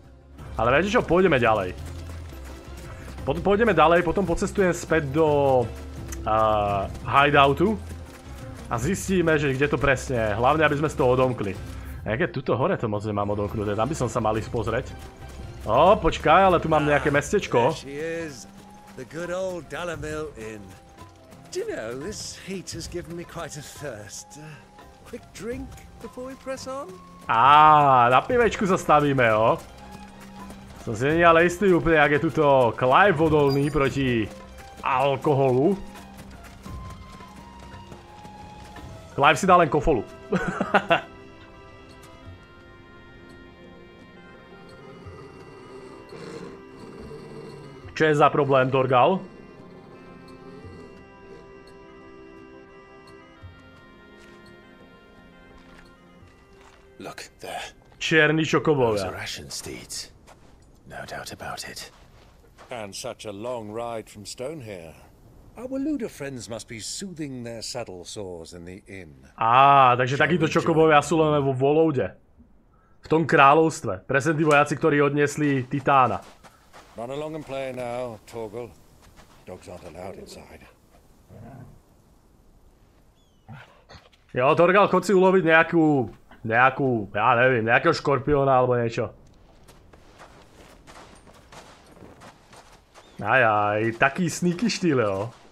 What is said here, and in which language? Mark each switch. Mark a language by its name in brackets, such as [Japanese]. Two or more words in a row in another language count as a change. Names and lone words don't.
[Slovak] Ale viete čo, pôjdeme ďalej. Pôjdeme ďalej, potom pocestujem späť do hideoutu. A zistíme, že kde to presne je. Hlavne, aby sme si to odomkli. Jaké tuto hore to moc nemám odomknuté, tam by som sa mal ísť pozrieť. Ó, počkaj, ale tu mám nejaké mestečko. [English] The good old Dallamil Inn. Do you know, this heat has given me quite a thirst. Quick drink before we press on? [Slovak] Á, na pivečku sa stavíme, jo. Som si nie ale istý úplne, ak je tuto Clive odolný proti alkoholu. Clive si dá len kofolu. Čo je za problém, Dorgal? [English] Look there. [Slovak] Čierni čokobovia. [English] No doubt about it. And such a long ride from Stone here. Our Luda friends must be soothing their saddle sores in the inn. [Slovak] Á, takže takíto čokobovia sú len vo Voloude. V tom kráľovstve. Presne tí vojaci, ktorí odniesli Titána. [English] Run along and play now, Torgal. Dogs aren't allowed inside. [Slovak] Jo, Torgal, chod si uloviť nejakú, ja neviem, nejakého škorpióna alebo niečo. Ajaj, taký sneaky štýl, jo.